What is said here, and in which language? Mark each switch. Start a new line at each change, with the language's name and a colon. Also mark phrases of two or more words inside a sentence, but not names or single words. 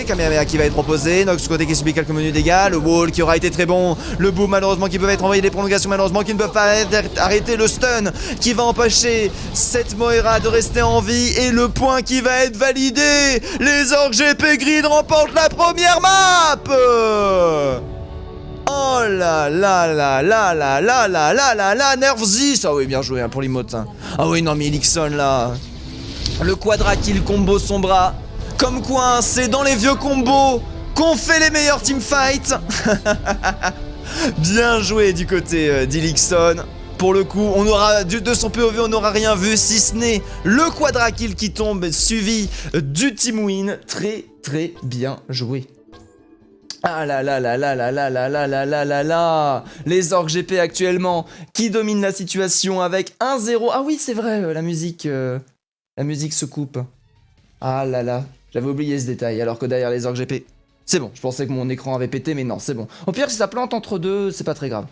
French: Kamehameha qui va être proposé. Nox côté qui subit quelques menus dégâts. Le wall qui aura été très bon. Le boom malheureusement qui peut être envoyé. Les prolongations malheureusement qui ne peuvent pas arrêter le stun qui va empêcher cette Moira de rester en vie. Et le point qui va être validé. Les orques GP Green remportent la première map. Oh là là là là là là là là là là, Nervzis. Ah oui, bien joué hein, pour l'emote. Hein. Ah oui, non mais Elixon là. Le
English: quadra kill combo
French: Sombra. Comme quoi, hein, c'est dans les vieux combos qu'on fait les meilleurs teamfights. Bien joué du côté d'Elixon. Pour le coup, on aura de son POV, on n'aura rien vu si ce n'est le
English: quadra kill
French: qui tombe suivi du
English: team win.
French: Très très bien joué. Ah là là là là là là là là là là là là. Les orques GP actuellement qui dominent la situation avec 1-0. Ah oui, c'est vrai, la musique se coupe. Ah là là, j'avais oublié ce détail, alors que derrière les orques GP... C'est bon, je pensais que mon écran avait pété, mais non, c'est bon. Au pire, si ça plante entre deux, c'est pas très grave.